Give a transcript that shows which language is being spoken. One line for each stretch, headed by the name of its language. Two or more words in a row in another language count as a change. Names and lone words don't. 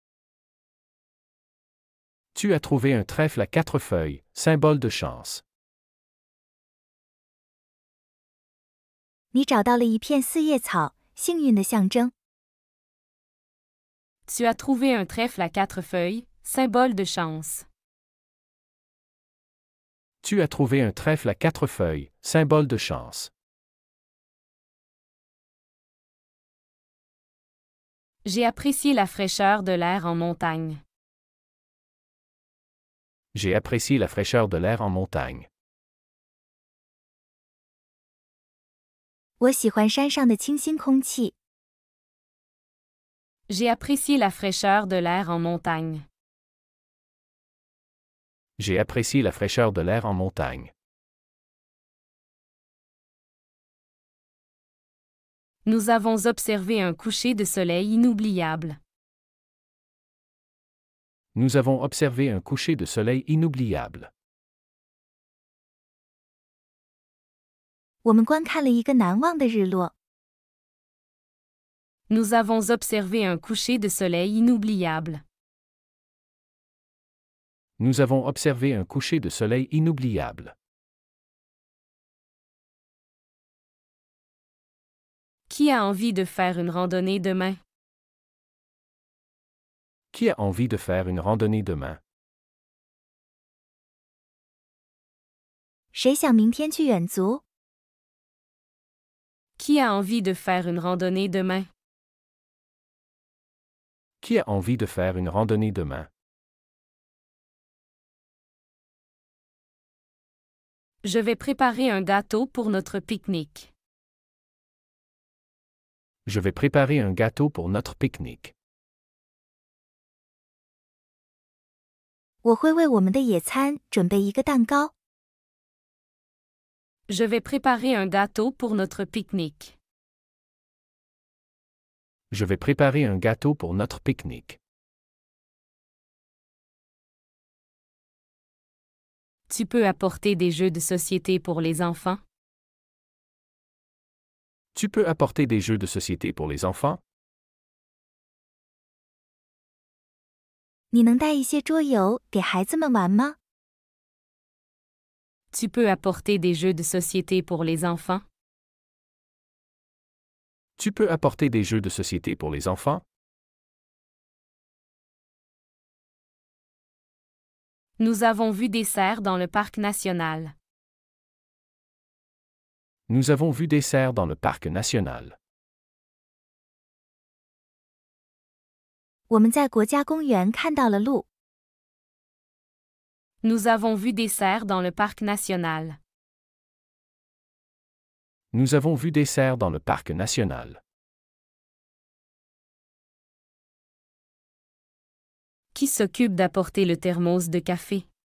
French: Tu as trouvé un trèfle à 4 feuilles, symbole de chance.
Chinese: 你找到了一片四叶草，幸运的象征。
French: Tu as trouvé un trèfle à 4 feuilles, symbole de chance. Tu as trouvé un trèfle à 4 feuilles, symbole de chance. J'ai apprécié la fraîcheur de l'air en montagne. J'ai apprécié la fraîcheur de l'air en montagne.
Chinese: 我喜欢山上的清新空气。
French: J'ai apprécié la fraîcheur de l'air en montagne. J'ai apprécié la fraîcheur de l'air en montagne. Nous avons observé un coucher de soleil inoubliable. Nous avons observé un coucher de soleil inoubliable.
Chinese: 我们观看了一个难忘的日落。
French: Nous avons observé un coucher de soleil inoubliable. Nous avons observé un coucher de soleil inoubliable. Qui a envie de faire une randonnée demain? Qui a envie de faire une randonnée demain?
Chinese: 谁想明天去远足？
French: Qui a envie de faire une randonnée demain? Qui a envie de faire une randonnée demain? Je vais préparer un gâteau pour notre pique-nique. Je vais préparer un gâteau pour notre pique-nique.
Chinese: 我会为我们的野餐准备一个蛋糕。
French: Je vais préparer un gâteau pour notre pique-nique. Je vais préparer un gâteau pour notre pique-nique. Tu peux apporter des jeux de société pour les enfants? Tu peux apporter des jeux de société pour les enfants?
Chinese: 你能带一些桌游给孩子们玩吗？
French: Tu peux apporter des jeux de société pour les enfants? Tu peux apporter des jeux de société pour les enfants? Nous avons vu des cerfs dans le parc national. Nous avons vu des cerfs dans le parc national.
Chinese: 我们在国家公园看到了鹿。
French: Nous avons vu des cerfs dans le parc national. Nous avons vu des cerfs dans le parc national. Qui s'occupe d'apporter le thermos de café?